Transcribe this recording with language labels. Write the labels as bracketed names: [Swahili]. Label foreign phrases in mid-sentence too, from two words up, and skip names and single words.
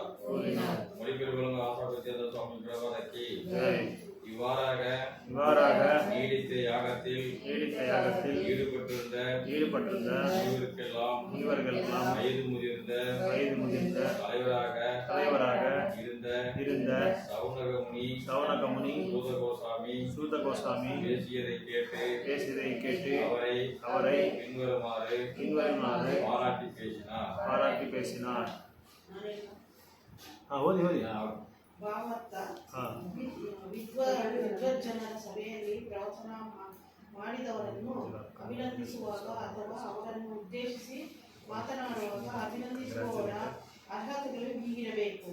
[Tamil] மொழிபெயர்ப்பு ஆசாபத்தியத சுவாமி பிரபதக்கி இவ்வாறாக நீடித்த யாகத்தில் ஈடுபட்டிருந்த முனிவர்களுக்கெல்லாம் வயது முதிர்ந்த தலைவராக இருந்த சௌனக முனி சூதகோசாமி பேசியதை கேட்டு அவரை பின்வருமாறு பாராட்டி பேசினார். [Kannada] ವಿದ್ವಜ್ಜನರ ಸಭೆಯಲ್ಲಿ ಪ್ರವಚನ ಮಾಡಿದವರನ್ನು ಅಭಿನಂದಿಸುವಾಗ ಅಥವಾ ಅವರನ್ನು ಉದ್ದೇಶಿಸಿ ಮಾತನಾಡುವಾಗ ಅಭಿನಂದಿಸುವವರ ಅರ್ಹತೆಗಳು ಹೀಗಿರಬೇಕು.